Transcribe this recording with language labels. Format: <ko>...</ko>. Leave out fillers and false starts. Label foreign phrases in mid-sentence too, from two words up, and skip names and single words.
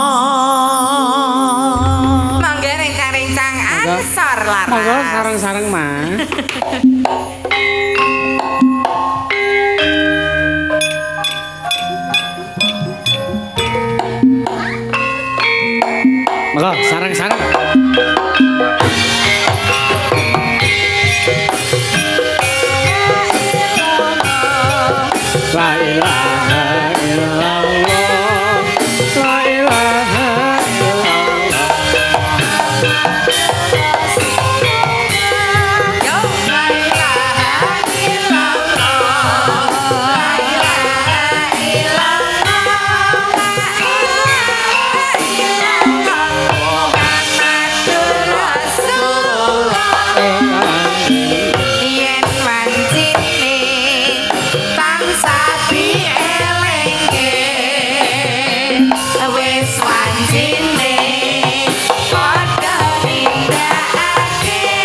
<jv>Mangga rencang-rencang ansor laras. Monggo sareng-sareng mah. Monggo sareng-sareng.</jv> <ar>لا إله إلا الله. لا إله إلا الله. Yo, لا إله إلا الله. لا إله إلا الله. لا إله إلا الله. محمد رسول الله.</ar> <jv>Yen wancine tansah dielengke wis wancine padha nindakake</jv>